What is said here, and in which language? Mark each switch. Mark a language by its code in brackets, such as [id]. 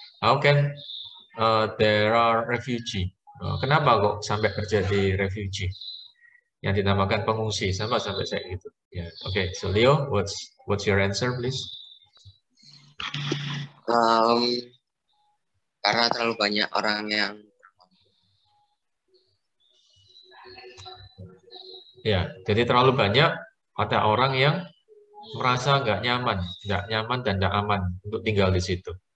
[en] How can there are refugee? [id] Kenapa kok sampai terjadi refugee yang dinamakan pengungsi sampai saya gitu? Ya, oke. [en] So Leo, what's your answer, please? [id] Karena terlalu banyak orang yang jadi terlalu banyak ada orang yang merasa nggak nyaman dan nggak aman untuk tinggal di situ.